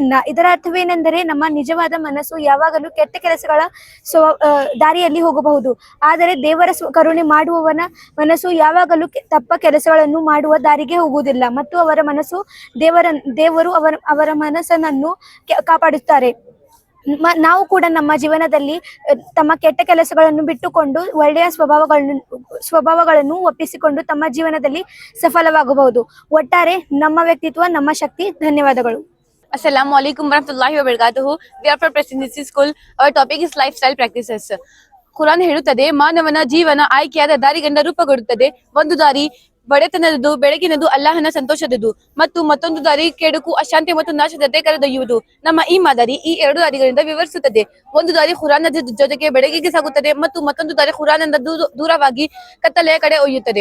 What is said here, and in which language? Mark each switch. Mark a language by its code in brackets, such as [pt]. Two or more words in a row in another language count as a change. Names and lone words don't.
[kn] ಇದರ ಅರ್ಥವೇನೆಂದರೆ ನಮ್ಮ ನಿಜವಾದ ಮನಸ್ಸು ಯಾವಾಗಲೂ ಕೆಟ್ಟ ಕೆಲಸಗಳ ದಾರಿಯಲ್ಲಿ ಹೋಗಬಹುದು, ಆದರೆ ದೇವರ ಕರುಣೆ ಮಾಡುವವನ ಮನಸ್ಸು ಯಾವಾಗಲೂ ತಪ್ಪ ಕೆಲಸಗಳನ್ನು ಮಾಡುವ ದಾರಿಗೆ ಹೋಗುವುದಿಲ್ಲ ಮತ್ತು ಅವರ ಮನಸ್ಸು ದೇವರು ಅವರ ಮನಸ್ಸನ್ನು ಕಾಪಾಡುತ್ತಾರೆ. ನಾವು ಕೂಡ ನಮ್ಮ ಜೀವನದಲ್ಲಿ ತಮ್ಮ ಕೆಟ್ಟ ಕೆಲಸಗಳನ್ನು ಬಿಟ್ಟುಕೊಂಡು ಒಳ್ಳೆಯ ಸ್ವಭಾವಗಳನ್ನು ಒಪ್ಪಿಸಿಕೊಂಡು ತಮ್ಮ ಜೀವನದಲ್ಲಿ ಸಫಲವಾಗಬಹುದು. ಒಟ್ಟಾರೆ ನಮ್ಮ ವ್ಯಕ್ತಿತ್ವ ನಮ್ಮ ಶಕ್ತಿ. ಧನ್ಯವಾದಗಳು. [ar] السلام عليكم ورحمة الله وبركاته. [en] We are from Presidency School. Our topic is lifestyle practices. [kn] ಕುರಾನ್ ಹೇಳುತ್ತದೆ, ಮಾನವನ ಜೀವನ ಆಯ್ಕೆಯಾದ ದಾರಿಗಳಿಂದ ರೂಪುಗೊಳ್ಳುತ್ತದೆ. ಒಂದು ದಾರಿ ಬಡತನದ್ದು, ಬೆಳಗಿನದು, ಅಲ್ಲಾಹನ ಸಂತೋಷದದು, ಮತ್ತು ಮತ್ತೊಂದು ದಾರಿ ಕೆಡುಕು, ಅಶಾಂತಿ ಮತ್ತು ನಾಶದತೆ ಕರೆದೊಯ್ಯುವುದು. ನಮ್ಮ ಈ ಮಾದರಿ ಈ ಎರಡು ದಾರಿಗಳಿಂದ ವಿವರಿಸುತ್ತದೆ. ಒಂದು ದಾರಿ ಖುರಾನ್ನ ಜೊತೆಗೆ ಬೆಳಗಿಗೆ ಸಾಗುತ್ತದೆ ಮತ್ತು ಮತ್ತೊಂದು ದಾರಿ ಖುರಾನಿಂದ ದೂರವಾಗಿ ಕತ್ತಲೆಯ ಕಡೆ ಒಯ್ಯುತ್ತದೆ.